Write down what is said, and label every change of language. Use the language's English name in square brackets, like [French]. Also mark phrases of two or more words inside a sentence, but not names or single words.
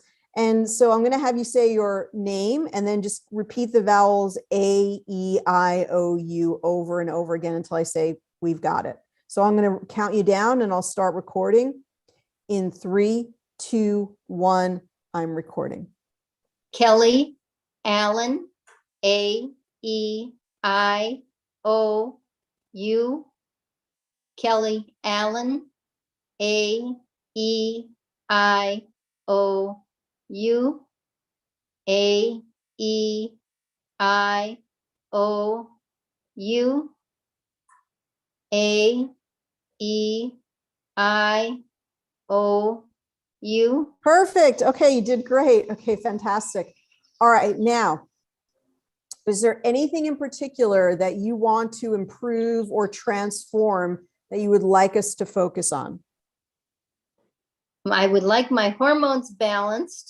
[English] And so I'm going to have you say your name and then just repeat the vowels A, E, I, O, U over and over again until I say, we've got it. So I'm going to count you down and I'll start recording in 3, 2, 1. I'm recording. Kelly, Allen, A, E, I, O, U. Kelly, Allen, A, E, I, O, U. A, E, I, O, U. A, E, I, O, U. Perfect. Okay, you did great. Okay, fantastic. All right, now, is there anything in particular that you want to improve or transform that you would like us to focus on? I would like my hormones balanced.